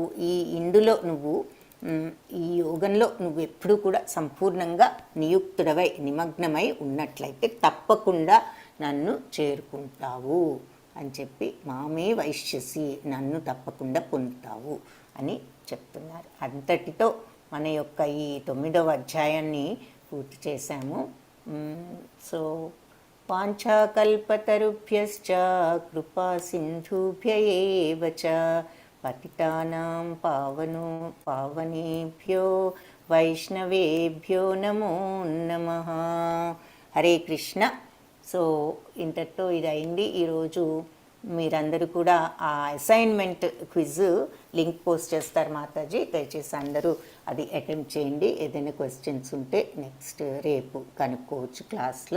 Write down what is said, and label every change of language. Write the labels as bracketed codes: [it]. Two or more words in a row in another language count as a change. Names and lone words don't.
[te] ఇందులో నువ్వు ఈ యోగంలో నువ్వు ఎప్పుడూ కూడా సంపూర్ణంగా నియుక్తుడవై నిమగ్నమై ఉన్నట్లయితే తప్పకుండా నన్ను చేరుకుంటావు అని చెప్పి [sa] मामे वैश्यसि, [te] నన్ను తప్పకుండా పొందుతావు అని చెప్తున్నారు. అంతటితో మన యొక్క ఈ 9వ అధ్యాయాన్ని పూర్తి చేశాము. [sa] సో वाञ्छाकल्पतरुभ्यश्च कृपा सिन्धुभ्य एव च पतितानां पावनेभ्यो वैष्णवेभ्यो नमो नमः. हरे कृष्ण. [te] సో ఇంతటితో ఇది అయింది ఈరోజు. మీరందరూ కూడా ఆ [en] assignment quiz link post [te] చేస్తారు మాతాజీ, దయచేసి అందరూ అది అటెంప్ట్ చేయండి. ఏదైనా క్వశ్చన్స్ ఉంటే నెక్స్ట్ రేపు కనుక్కోవచ్చు క్లాస్లో.